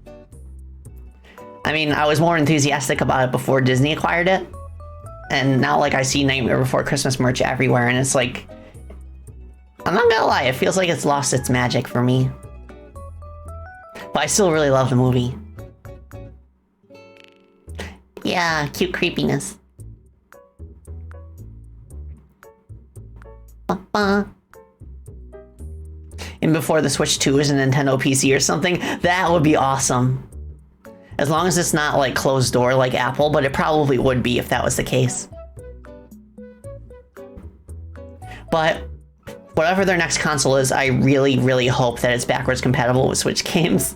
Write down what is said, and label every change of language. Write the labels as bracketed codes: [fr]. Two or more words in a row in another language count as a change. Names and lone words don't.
[en] I mean, I was more enthusiastic about it before Disney acquired it. And now, like, I see Nightmare Before Christmas merch everywhere, and it's like, I'm not gonna lie, it feels like it's lost its magic for me. But I still really love the movie. Yeah, cute creepiness. Ba-ba. And before the Switch 2 is a Nintendo PC or something, that would be awesome. As long as it's not like closed door like Apple, but it probably would be if that was the case. But whatever their next console is, I really, really hope that it's backwards compatible with Switch games.